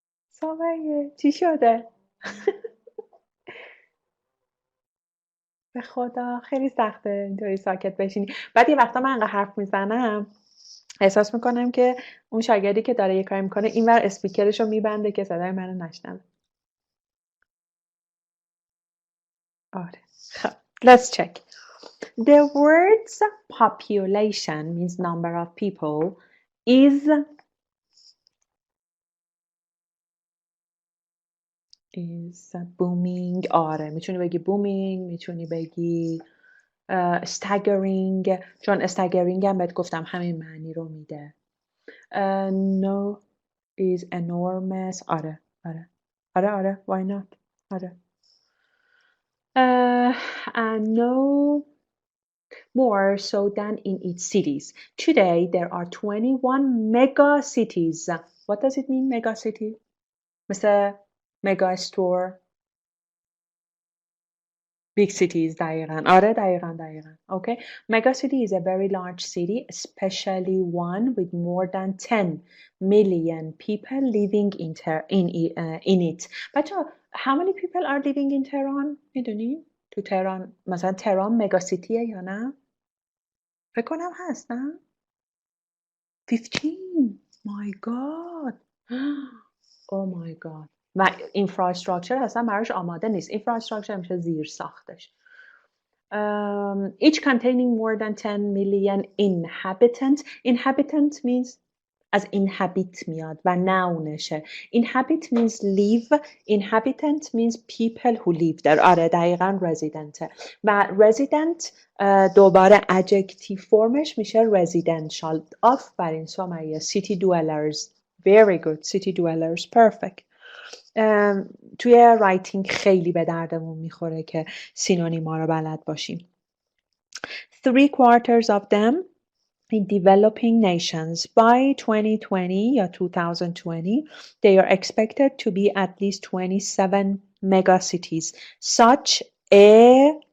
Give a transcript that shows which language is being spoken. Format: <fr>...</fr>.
<fa>سامایه چی شده؟ به خدا خیلی سخته اینطوری ساکت بشینی. بعد یه وقتا من انقدر حرف میزنم احساس میکنم که اون شاگردی که داره یه کاری میکنه اینور اسپیکرش رو میبنده که صدای منو نشنوه. آره. خب</fa> <en>let's check. The words population means number of people is booming.</en> <fa>آره میتونی بگی booming، میتونی بگی staggering، چون staggering هم بهت گفتم همین معنی رو میده.</fa> <en>No is enormous. آره why not. آره. And no more so than in its cities. Today there are 21 mega cities. What does it mean mega city? مثل mega store. Big cities دقیقاً.</en> <fa>آره دقیقاً. Okay.</fa> <en>Mega city is a very large city, especially one with more than 10 million people living in it. بچه how many people are living in Tehran?</en> <fa>میدونی؟ تو تهران مثلا تهران مگا سیتیه یا نه؟ فکر کنم هست نه؟ 15.</fa> <en>My God. Oh my God.</en> <fa>و infrastructure اصلا براش آماده نیست. infrastructure میشه زیر ساختش.</fa> <en>Each containing more than 10 million inhabitants. Inhabitant means</en> <fa>از inhabit میاد و nounشه.</fa> <en>Inhabit means live. Inhabitant means people who live there.</en> <fa>آره دقیقاً resident. و resident دوباره adjective فرمش میشه residential.</fa> <en>آفرین Somayeh. City dwellers. Very good. City dwellers. Perfect.</en> <fa>توی رایتینگ خیلی به دردمون میخوره که سینونیما رو بلد باشیم.</fa> <en>3/4 of them in developing nations by 2020 یا 2020 they are expected to be at least 27 mega cities such a</en>